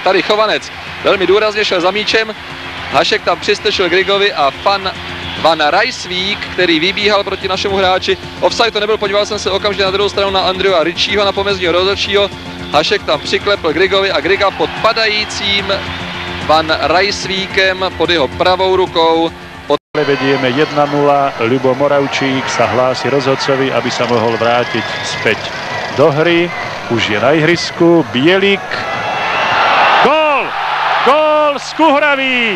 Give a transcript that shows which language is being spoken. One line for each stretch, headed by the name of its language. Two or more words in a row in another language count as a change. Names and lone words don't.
Czech: Tady Chovanec velmi důrazně šel za míčem. Hašek tam přistrčil Grigovi a Van Rijswijk, který vybíhal proti našemu hráči. Offside to nebyl, podíval jsem se okamžitě na druhou stranu na Andrewa Ritchieho, na pomezního rozhodčího. Hašek tam přiklepl Grigovi a Griga pod padajícím Van Rijswijkem pod jeho pravou rukou.
Slovak: Vedieme 1-0, Ľubo Moravčík sa hlási rozhodcovi, aby sa mohol vrátiť späť do hry. Už je na ihrisku, Bielik. Gól! Gól Skuhravý!